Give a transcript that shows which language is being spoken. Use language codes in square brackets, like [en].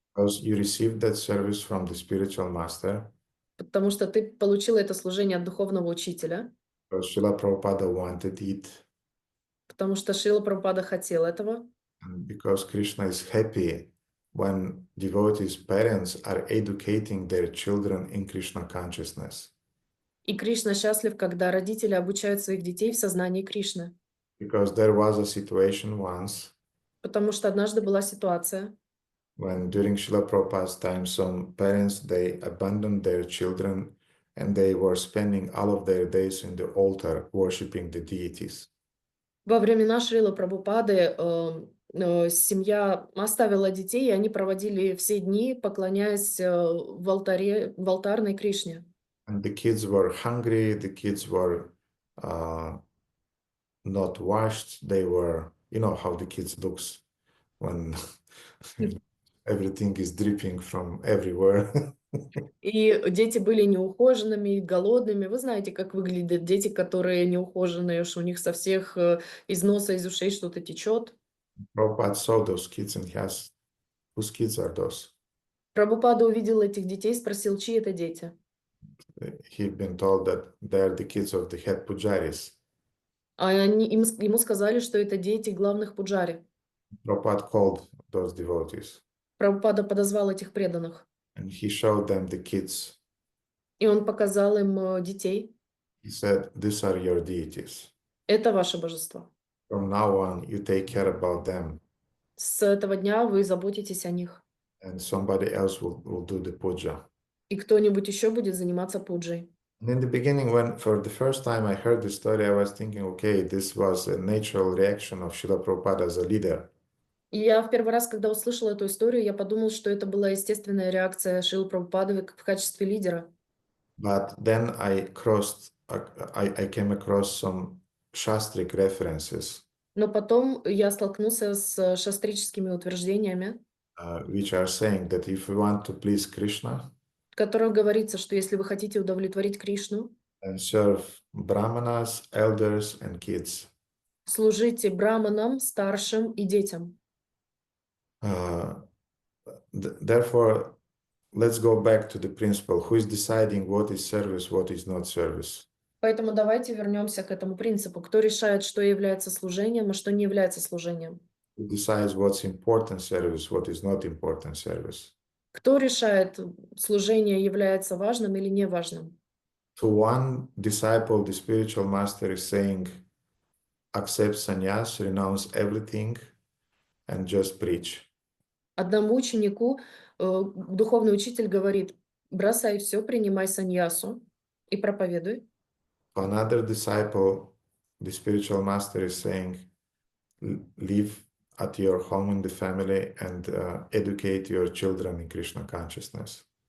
[en] Because you received that service from the spiritual master, [ru] потому что ты получила это служение от духовного учителя, [en] because Srila Prabhupada wanted it, [ru] потому что Шрила Прабхупада хотел этого, [en] and because Krishna is happy when devotees' parents are educating their children in Krishna consciousness. [ru] и Кришна счастлив, когда родители обучают своих детей в сознании Кришны, [en] Because there was a situation once [ru] потому что однажды была ситуация, [en] when during Srila Prabhupada's time, some parents, they abandoned their children and they were spending all of their days in the altar worshipping the deities. [ru] во времена Шрилы Прабхупады семья оставила детей, и они проводили все дни, поклоняясь в алтарной Кришне. [en] And the kids were hungry, the kids were not washed. They were, you know how the kids looks when everything is dripping from everywhere. [ru] И дети были неухоженными, голодными. Вы знаете, как выглядят дети, которые неухоженные, что у них со всех из носа, из ушей что-то течет. [en] Prabhupada saw those kids and he asked, whose kids are those? [ru] Прабхупада увидел этих детей, спросил, чьи это дети. [en] He'd been told that they're the kids of the head pujaris. [ru] А ему сказали, что это дети главных пуджари. [en] Prabhupada called those devotees [ru] Прабхупада подозвал этих преданных, [en] and he showed them the kids. [ru] и он показал им детей. [en] He said, these are your deities. [ru] Это ваше божество. [en] From now on, you take care about them [ru] С этого дня вы заботитесь о них. [en] and somebody else will do the puja. [ru] И кто-нибудь еще будет заниматься пуджей. [en] And in the beginning, when for the first time I heard this story, I was thinking, okay, this was a natural reaction of Srila Prabhupada as a leader. [ru] И я в первый раз, когда услышала эту историю, я подумал, что это была естественная реакция Шрилы Прабхупады в качестве лидера. [en] But then I came across some shastric references, [ru] Но потом я столкнулся с шастрическими утверждениями, [en] which are saying that if we want to please Krishna [ru] в которых говорится, что если вы хотите удовлетворить Кришну, [en] and serve brahmanas, elders, and kids, [ru] служите браманам, старшим и детям. [en] therefore, let's go back to the principle: who is deciding what is service, what is not service? [ru] Поэтому давайте вернемся к этому принципу. Кто решает, что является служением, а что не является служением? [en] Who decides what's important service, what is not important service? [ru] Кто решает, служение является важным или не важным? [en] To one disciple, the spiritual master is saying, accept sannyas, renounce everything, and just preach. [ru] Одному ученику духовный учитель говорит, бросай все, принимай саньясу и проповедуй. [en] To another disciple, the spiritual master is saying, live at your home in the family and educate your children in Krishna consciousness.